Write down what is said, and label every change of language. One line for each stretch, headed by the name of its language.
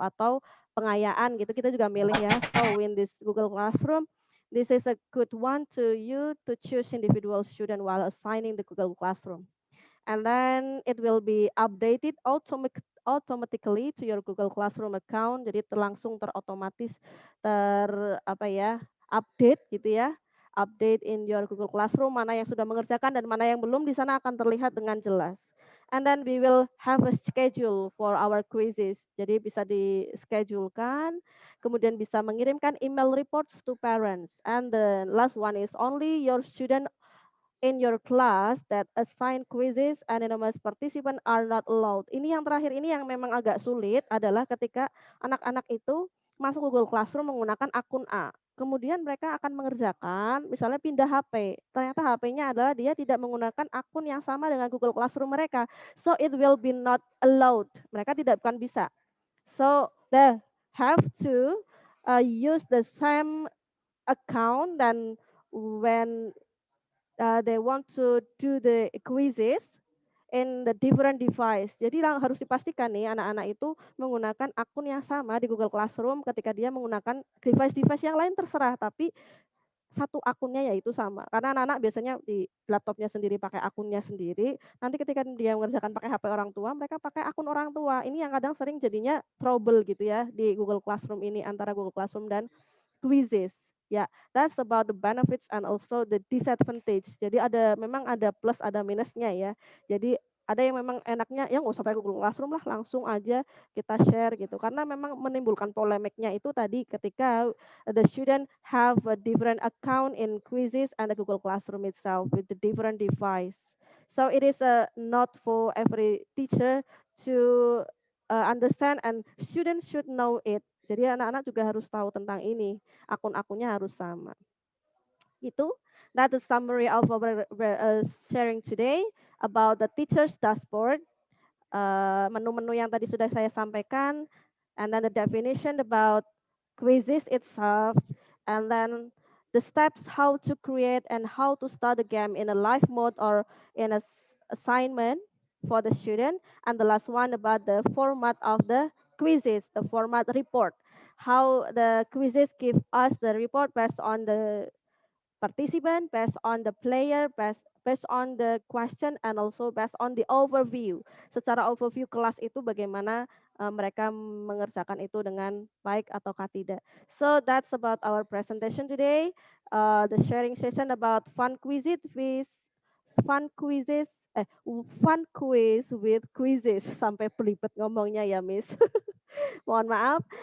Indonesian: Atau pengayaan gitu kita juga milih ya.
English: So in this Google Classroom, this is a good one to you to choose individual student while assigning the Google Classroom. And then it will be updated automatically to your Google Classroom account.
Indonesian: Jadi langsung terotomatis update gitu ya.
English: Update in your Google Classroom
Indonesian: mana yang sudah mengerjakan dan mana yang belum di sana akan terlihat dengan jelas.
English: And then we will have a schedule for our quizzes.
Indonesian: Jadi bisa di-schedulekan, kemudian bisa mengirimkan
English: email reports to parents. And the last one is only your student in your class that assign quizzes anonymous participant are not allowed.
Indonesian: Ini yang terakhir ini yang memang agak sulit adalah ketika anak-anak itu masuk Google Classroom menggunakan akun A. Kemudian mereka akan mengerjakan, misalnya pindah HP. Ternyata HP-nya adalah dia tidak menggunakan akun yang sama dengan Google Classroom mereka.
English: So it will be not allowed.
Indonesian: Mereka tidak akan bisa.
English: So they have to use the same account dan when they want to do the quizzes in the different device.
Indonesian: Jadi harus dipastikan nih anak-anak itu menggunakan akun yang sama di Google Classroom ketika dia menggunakan device-device yang lain terserah, tapi satu akunnya yaitu sama. Karena anak-anak biasanya di laptopnya sendiri pakai akunnya sendiri, nanti ketika dia mengerjakan pakai HP orang tua, mereka pakai akun orang tua. Ini yang kadang sering jadinya trouble gitu ya di Google Classroom ini antara Google Classroom dan quizzes.
English: Ya, that's about the benefits and also the disadvantage.
Indonesian: Jadi memang ada plus ada minusnya ya. Jadi ada yang memang enaknya ya nggak usah pakai Google Classroom lah, langsung aja kita share gitu. Karena memang menimbulkan polemiknya itu tadi ketika
English: the student have a different account in quizzes and the Google Classroom itself with the different device. So it is not for every teacher to understand and students should know it.
Indonesian: Jadi anak-anak juga harus tahu tentang ini, akun-akunnya harus sama.
English: Itu, that is summary of our sharing today about the teacher's dashboard.
Indonesian: Menu-menu yang tadi sudah saya sampaikan,
English: and then the definition about quizzes itself, and then the steps how to create and how to start the game in a live mode or in a assignment for the student. And the last one about the format of the quizzes, the format report, how the quizzes give us the report based on the participant, based on the player, based on the question, and also based on the overview.
Indonesian: Secara overview kelas itu bagaimana mereka mengerjakan itu dengan baik ataukah tidak.
English: So that's about our presentation today. The sharing session about fun quizzes, fun quiz with quizzes.
Indonesian: Sampai pelibet ngomongnya ya, Miss. Mohon maaf.